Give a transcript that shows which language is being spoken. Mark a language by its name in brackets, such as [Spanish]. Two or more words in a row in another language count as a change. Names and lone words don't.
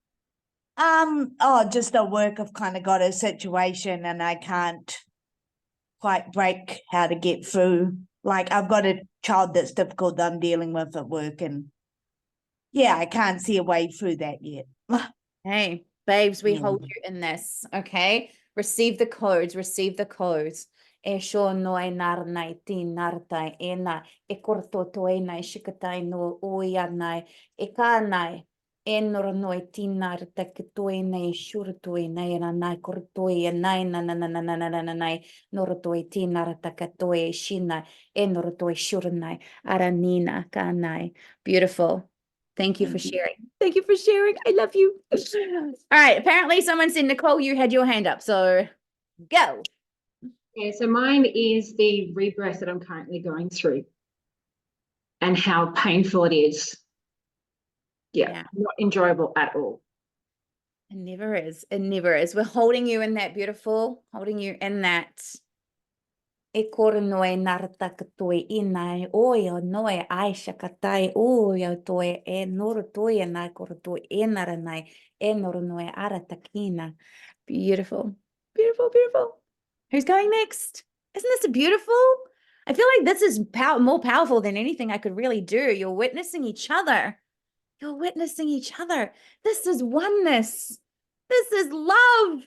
[English] Just at work, I've kind of got a situation and I can't quite break how to get through. Like I've got a child that's difficult that I'm dealing with at work, and yeah, I can't see a way through that yet. Hey, babes, we Yeah. hold you in this, okay? Receive the codes, receive the codes. E sho noi nar nai ti nartai e na e korto toi nai shikatai no oia nai e ka nai e nora noi ti narta ke toi nei shura toi nei na nai kortoi e nai na na na na na na na na nai nora toi ti narta ka toi e shina e nora toi shura nai aranina ka nai. Beautiful. Thank you for sharing. Thank you for sharing. I love you. All right. Apparently, someone said, Nicole, you had your hand up. So go. Yeah, so mine is the rebirth that I'm currently going through and how painful it is. Yeah, not enjoyable at all. It never is. It never is. We're holding you in that, beautiful, holding you in that. E kore noe narata katoe inai oia noe aisha katai oia toe e noro toe nai kore toe e nara nai e noro noe arata kina. Beautiful, beautiful, beautiful. Who's going next? Isn't this beautiful? I feel like this is more powerful than anything I could really do. You're witnessing each other. You're witnessing each other. This is oneness. This is love.